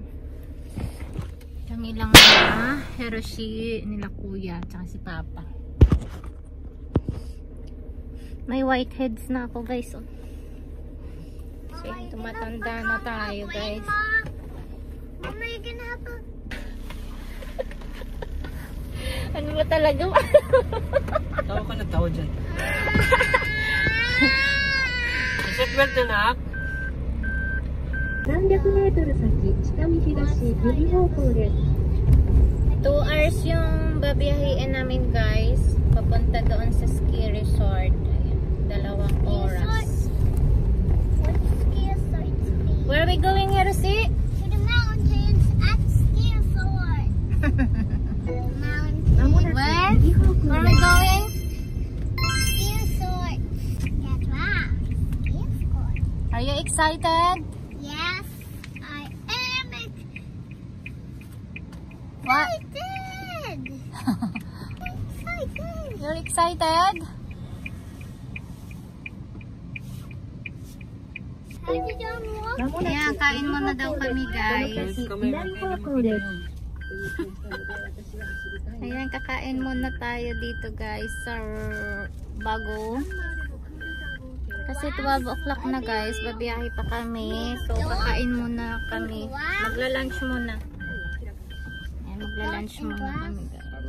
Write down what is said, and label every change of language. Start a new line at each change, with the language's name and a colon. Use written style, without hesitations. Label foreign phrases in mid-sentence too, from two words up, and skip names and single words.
Filipino: Kami lang na Hiroshi, nila kuya, tsaka si papa. May whiteheads na ako, guys. Oh. So, tumatanda na tayo, guys. Mama,
English: you can have a...
Filipino: Ano ba talaga? Tawa ka na tawa dyan. Seatbelt na, nak.
Japanese: 300 メートル先、北見東右方向です。
Filipino: 2 hours yung babiyahin namin, guys. Papunta doon sa ski resort. Ayan, 2 oras.
English: What ski resorts mean? Where are we going, Hiroshi? To the mountains at ski resort. Mountains. Where? Where are we going? Ski resort. That's right. Ski resort. Are you excited? Yes, I am What? excited. Excited. You're excited? How did you walk?
Filipino: Ayan, kain muna daw kami, guys.
Japanese: 左方向です。
Filipino: Ayan, kakain muna tayo dito, guys, sa bago. Kasi 12 o'clock na, guys. Babiyahe pa kami. So, kakain muna kami. Magla-lunch muna. Ayan, magla-lunch muna kami, guys.